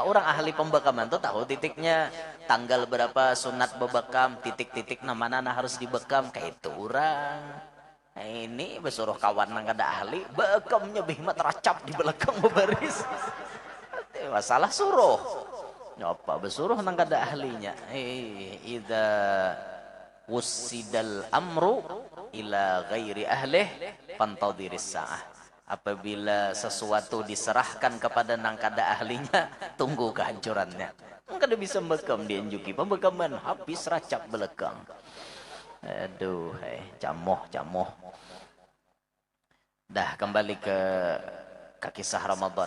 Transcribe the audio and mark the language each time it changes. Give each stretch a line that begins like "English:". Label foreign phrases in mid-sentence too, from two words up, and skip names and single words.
Banjar: Orang ahli pembekaman tuh tahu titiknya. Tanggal berapa sunat bebekam, titik-titik mana harus dibekam kayak itu orang. Nah, ini besuruh kawan nang kada ahli, bekamnya bihmat teracap di belakang baris. Masalah suruh. Apa besuruh nang kada ahlinya.
Arabic: إذا وسد الأمر إلى غير أهله فانتظر الساعة.
Banjar: Apabila sesuatu diserahkan kepada nang kada ahlinya, tunggu kehancurannya. Kada bisa bekam dianjuki pembekaman habis racap belakang. Aduh, camoh. Dah kembali ke kisah Ramadan.